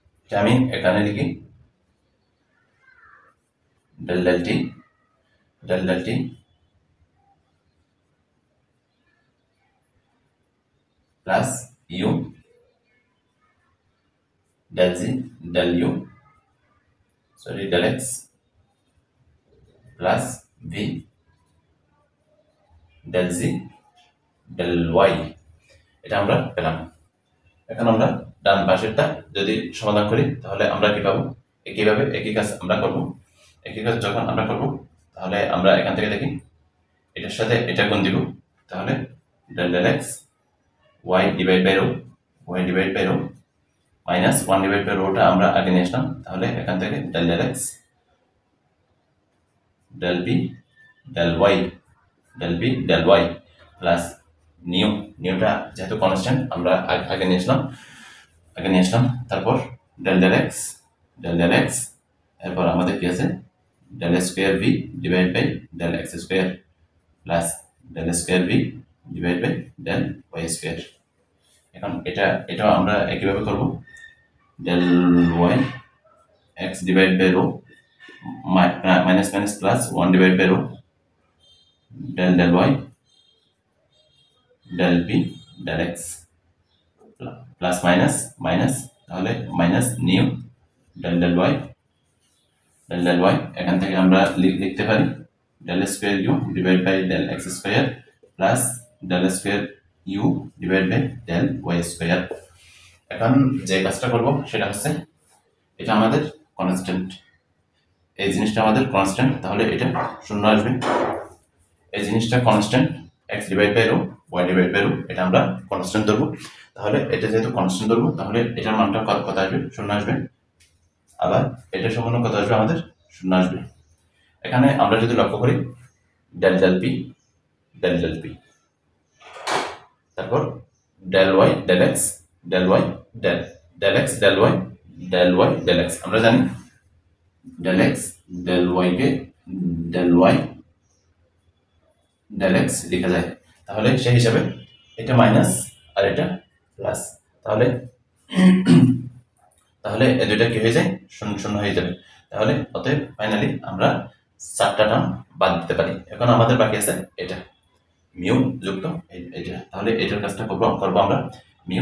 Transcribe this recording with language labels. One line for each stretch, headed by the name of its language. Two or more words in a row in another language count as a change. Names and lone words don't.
English: আমি এখানে লিখি del del t del del t plus u del z del u sorry del x plus v del z del y
Bangla: এটা আমরা পেলাম। এখন আমরা ডান পাশেরটা যদি সমাধান করি তাহলে আমরা কি পাবো? একইভাবে একই কাজ আমরা করব। একই কাজ যখন আমরা করব তাহলে আমরা এখান থেকে দেখি এটার সাথে এটা গুণ দিব, তাহলে
English: del del x y divide by rho y divide by rho minus 1 divide by rho
Bangla: আমরা আগে নিয়ে আসলাম, তাহলে এখান থেকে
English: del del x del b del y del b del y plus nu
Bangla: যেহেতু কনস্ট্যান্ট আমরা আগে নিয়ে আসলাম তারপর
English: del del x
Bangla: এরপর আমাদের কি আছে
English: del square v divide by del x square plus del square v divide by del y square.
Bangla: এখন এটাও আমরা একইভাবে করব,
English: del y x divided by rho minus plus 1 divided by rho del del y del b del x plus minus তাহলে minus nu del del y
Bangla: এখান থেকে আমরা লিখতে পারি
English: del square u divided by del x square plus del square u divided by del y square।
Bangla: এখন যে কাজটা করব সেটা হচ্ছে এটা আমাদের কনস্ট্যান্ট, এই জিনিসটা আমাদের কনস্ট্যান্ট, তাহলে এটা শূন্য আসবে। এই জিনিসটা কনস্ট্যান্ট
English: x divide by rho y divide by rho
Bangla: এটা আমরা কনস্ট্যান্ট ধরবো, তাহলে এটা যেহেতু কনস্ট্যান্ট ধরবো তাহলে এটার মানটা কত আসবে? শূন্য আসবে। আবার এটা সমান কত আসবে? আমাদের শূন্য আসবে। এখানে আমরা যদি লক্ষ্য করি
English: del del p
Bangla: তারপর
English: del y del x del y del x
Bangla: del y del x আমরা জানি
English: del x del y
Bangla: কে
English: del y del x
Bangla: লেখা যায়, তাহলে সেই হিসাবে এটা মাইনাস আর এটা প্লাস, তাহলে এই দুইটা কি হয়ে যায়? শূন্য শূন্য হয়ে যাবে। তাহলে অতএব ফাইনালি আমরা 4টা টার্ম বাদ দিতে পারি। এখন আমাদের বাকি আছে এটা মিউ যুক্ত এটা, তাহলে এটার কাজটা করব আমরা মিউ।